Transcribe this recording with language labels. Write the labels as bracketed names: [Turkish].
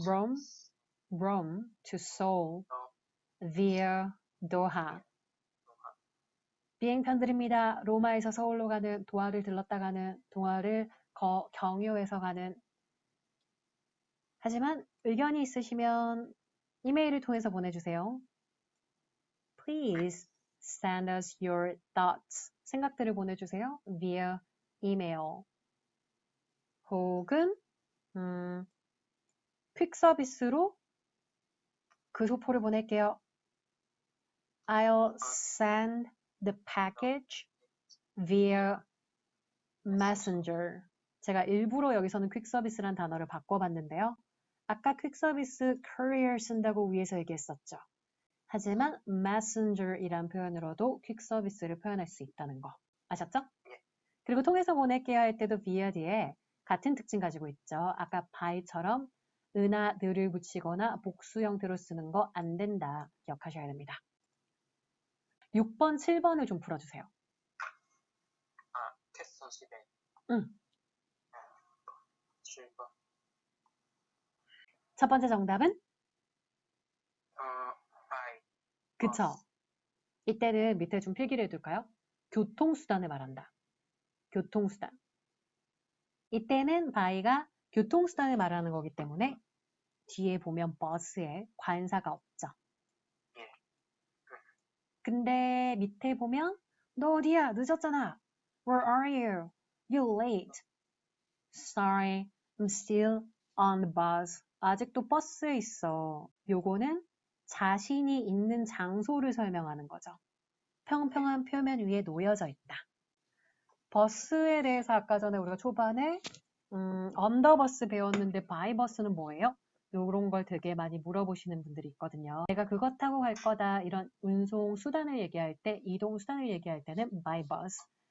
[English] from Rome to Seoul via Doha. [Korean] 비행편들입니다. 로마에서 서울로 가는, 도하를 들렀다 가는, 도하를 경유해서 가는. 하지만 의견이 있으시면 이메일을 통해서 보내주세요. [English] Please send us your thoughts. [Korean] 생각들을 보내주세요. [English] via email. [Korean] 혹은 퀵 서비스로 그 소포를 보낼게요. [English] I'll send the package via messenger. [Korean] 제가 일부러 여기서는 퀵 서비스란 단어를 바꿔봤는데요. 아까 퀵 서비스 courier 쓴다고 위에서 얘기했었죠. 하지만 messenger이란 표현으로도 퀵 서비스를 표현할 수 있다는 거. 아셨죠? 그리고 통해서 보낼게요 할 때도 via 뒤에 같은 특징 가지고 있죠. 아까 by처럼 은하, 늘을 붙이거나 복수 형태로 쓰는 거 안 된다. 기억하셔야 됩니다. 6번, 7번을 좀 풀어주세요. 캐스터 10에 응. 7번. 첫 번째 정답은? [English] by. [Korean] 그쵸. 이때는 밑에 좀 필기를 해둘까요? 교통수단을 말한다. 교통수단. 이때는 by가 교통수단을 말하는 거기 때문에 뒤에 보면 버스에 관사가 없죠. 근데 밑에 보면 너 어디야? 늦었잖아. [English] Where are you? You're late. Sorry, I'm still on the bus. [Korean] 아직도 버스에 있어. 요거는 자신이 있는 장소를 설명하는 거죠. 평평한 표면 위에 놓여져 있다. 버스에 대해서 아까 전에 우리가 초반에 언더버스 배웠는데 바이버스는 뭐예요? 이런 걸 되게 많이 물어보시는 분들이 있거든요. 내가 그것 타고 갈 거다 이런 운송 수단을 얘기할 때 이동 수단을 얘기할 때는 by bus.